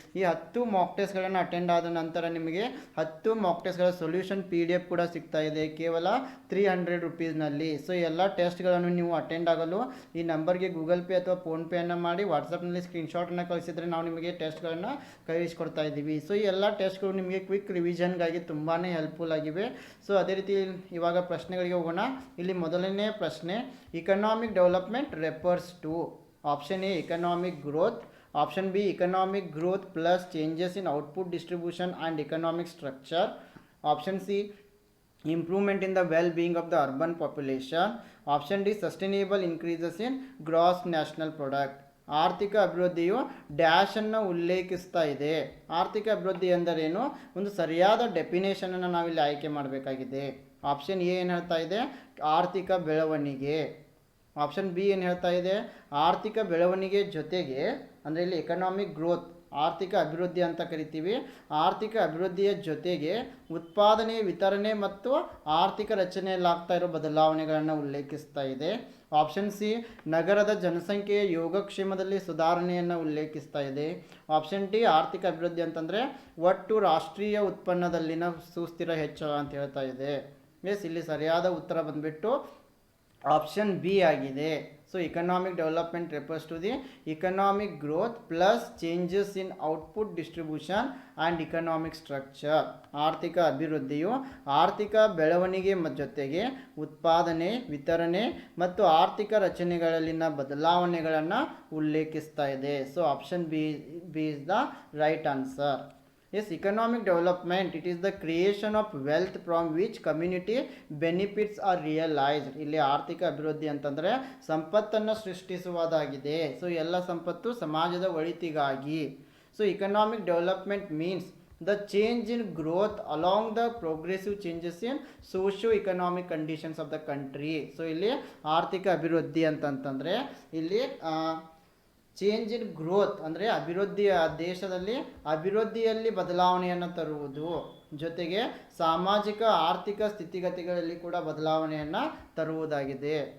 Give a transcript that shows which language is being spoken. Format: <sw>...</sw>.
<kn>ಈ 10 Mach ಟೆಸ್ಟ್ಗಳನ್ನು attend ಆದ ನಂತರ ನಿಮಗೆ 10 ಮಾಕ್ ಟೆಸ್ಟ್ಗಳ ಸೊಲ್ಯೂಷನ್ PDF ಕೂಡ ಸಿಗ್ತಾ ಇದೆ ಕೇವಲ 300 ರುಪೀಸ್ನಲ್ಲಿ. ಸೊ ಎಲ್ಲ ಟೆಸ್ಟ್ಗಳನ್ನು ನೀವು ಅಟೆಂಡ್ ಆಗಲು ಈ ನಂಬರ್ಗೆ ಗೂಗಲ್ ಪೇ ಅಥವಾ ಫೋನ್ಪೇಯನ್ನು ಮಾಡಿ ವಾಟ್ಸಪ್ನಲ್ಲಿ ಸ್ಕ್ರೀನ್ಶಾಟನ್ನು ಕಳಿಸಿದರೆ ನಾವು ನಿಮಗೆ ಟೆಸ್ಟ್ಗಳನ್ನು ಕಳಿಸ್ಕೊಡ್ತಾ ಇದ್ದೀವಿ. ಸೊ ಈ ಎಲ್ಲ ಟೆಸ್ಟ್ಗಳು ನಿಮಗೆ ಕ್ವಿಕ್ ರಿವಿಷನ್ಗಾಗಿ ತುಂಬಾ ಹೆಲ್ಪ್ಫುಲ್ ಆಗಿವೆ. ಸೊ ಅದೇ ರೀತಿ ಇವಾಗ ಪ್ರಶ್ನೆಗಳಿಗೆ ಹೋಗೋಣ. ಇಲ್ಲಿ ಮೊದಲನೇ ಪ್ರಶ್ನೆ,</kn> <en>Economic development refers to option A economic growth, option B economic growth plus changes in output distribution and economic structure, option C improvement in the well-being of the urban population, option D sustainable increases in gross national product.</en> <kn>ಆರ್ಥಿಕ ಅಭಿವೃದ್ಧಿಯು dash ಅನ್ನು ಉಲ್ಲೇಖಿಸ್ತಾ ಇದೆ. ಆರ್ಥಿಕ ಅಭಿವೃದ್ಧಿ ಎಂದರೇನು, ಒಂದು ಸರಿಯಾದ ಡೆಫಿನೇಷನನ್ನು ನಾವಿಲ್ಲಿ ಆಯ್ಕೆ ಮಾಡಬೇಕಾಗಿದೆ. ಆಪ್ಷನ್ ಎ ಏನು ಹೇಳ್ತಾ ಇದೆ, ಆರ್ಥಿಕ ಬೆಳವಣಿಗೆ. ಆಪ್ಷನ್ ಬಿ ಏನು ಹೇಳ್ತಾ ಇದೆ, ಆರ್ಥಿಕ ಬೆಳವಣಿಗೆ ಜೊತೆಗೆ, ಅಂದರೆ ಇಲ್ಲಿ ಎಕನಾಮಿಕ್ ಗ್ರೋತ್ ಆರ್ಥಿಕ ಅಭಿವೃದ್ಧಿ ಅಂತ ಕರಿತೀವಿ. ಆರ್ಥಿಕ ಅಭಿವೃದ್ಧಿಯ ಜೊತೆಗೆ ಉತ್ಪಾದನೆ, ವಿತರಣೆ ಮತ್ತು ಆರ್ಥಿಕ ರಚನೆಯಲ್ಲಾಗ್ತಾ ಇರೋ ಬದಲಾವಣೆಗಳನ್ನು ಉಲ್ಲೇಖಿಸ್ತಾ ಇದೆ. ಆಪ್ಷನ್ ಸಿ ನಗರದ ಜನಸಂಖ್ಯೆಯ ಯೋಗಕ್ಷೇಮದಲ್ಲಿ ಸುಧಾರಣೆಯನ್ನು ಉಲ್ಲೇಖಿಸ್ತಾ ಇದೆ. ಆಪ್ಷನ್ ಡಿ ಆರ್ಥಿಕ ಅಭಿವೃದ್ಧಿ ಅಂತಂದರೆ ಒಟ್ಟು ರಾಷ್ಟ್ರೀಯ ಉತ್ಪನ್ನದಲ್ಲಿನ ಸುಸ್ಥಿರ ಹೆಚ್ಚಳ ಅಂತ ಹೇಳ್ತಾ ಇದೆ. ಎಸ್, ಇಲ್ಲಿ ಸರಿಯಾದ ಉತ್ತರ ಬಂದುಬಿಟ್ಟು ಆಪ್ಷನ್ ಬಿ ಆಗಿದೆ.</kn> <en>So economic development refers to the economic growth plus changes in output distribution and economic structure.</en> <kn>ಆರ್ಥಿಕ ಅಭಿವೃದ್ಧಿಯು ಆರ್ಥಿಕ ಬೆಳವಣಿಗೆ ಜೊತೆಗೆ ಉತ್ಪಾದನೆ, ವಿತರಣೆ ಮತ್ತು ಆರ್ಥಿಕ ರಚನೆಗಳಲ್ಲಿನ ಬದಲಾವಣೆಗಳನ್ನು ಉಲ್ಲೇಖಿಸ್ತಾ ಇದೆ.</kn> <en>So option B is the right answer. Yes, economic development, it is the creation of wealth from which community benefits are realized.</en> <kn>ಇಲ್ಲಿ ಆರ್ಥಿಕ ಅಭಿವೃದ್ಧಿ ಅಂತಂದರೆ ಸಂಪತ್ತನ್ನು ಸೃಷ್ಟಿಸುವುದಾಗಿದೆ. ಸೊ ಎಲ್ಲ ಸಂಪತ್ತು ಸಮಾಜದ ಒಳಿತಿಗಾಗಿ.</kn> <en>So economic development means the change in growth along the progressive changes in socio-economic conditions of the country.</en> <kn>So ಇಲ್ಲಿ ಆರ್ಥಿಕ ಅಭಿವೃದ್ಧಿ ಅಂತಂತಂದರೆ ಇಲ್ಲಿ ಚೇಂಜ್ ಇನ್ ಗ್ರೋತ್ ಅಂದರೆ ಅಭಿವೃದ್ಧಿಯ ದೇಶದಲ್ಲಿ ಅಭಿವೃದ್ಧಿಯಲ್ಲಿ ಬದಲಾವಣೆಯನ್ನು ತರುವುದು, ಜೊತೆಗೆ ಸಾಮಾಜಿಕ ಆರ್ಥಿಕ ಸ್ಥಿತಿಗತಿಗಳಲ್ಲಿ ಕೂಡ ಬದಲಾವಣೆಯನ್ನು ತರುವುದಾಗಿದೆ.</kn>